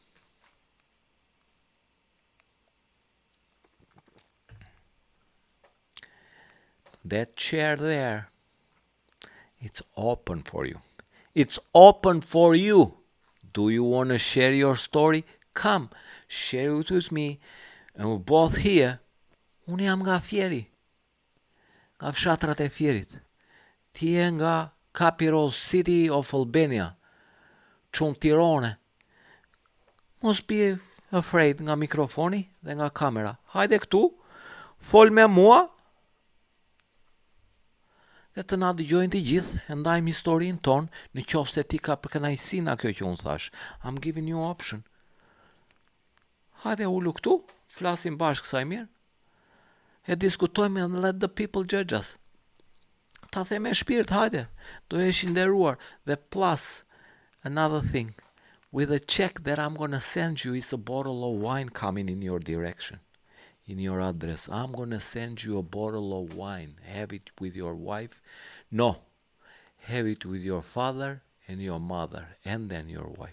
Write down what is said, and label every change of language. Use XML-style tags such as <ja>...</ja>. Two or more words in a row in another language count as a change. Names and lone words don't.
<en>That chair there, it's open for you. It's open for you. Do you want to share your story? Come, share it with me. And we're both here.</en> <sq>Unë jam nga Fieri. Nga fshatrat e Fierit. Ti je nga</sq> <en>capital city of Albania.</en> <sq>Çun Tirane. Mos</sq> <en>be afraid</en> <sq>nga mikrofoni dhe nga kamera. Hajde këtu, fol me mua, dhe të na dëgjojnë të gjithë, e ndajmë historinë tonë, në qoftë se ti ka përkënaqësi nga kjo që unë thash.</sq> <en>I'm giving you option.</en> <sq>Hajde ulu këtu, flasim bashkë sa i mirë, e diskutojmë</sq> <en>and let the people judge us.</en> <sq>Ta the me shpirt, hajde, do jesh i nderuar.</sq> <en>Dhe plus, another thing, with a check that I'm gonna send you is a bottle of wine coming in your direction, in your address. I'm gonna send you a bottle of wine. Have it with your wife. No, have it with your father and your mother, and then your wife.</en>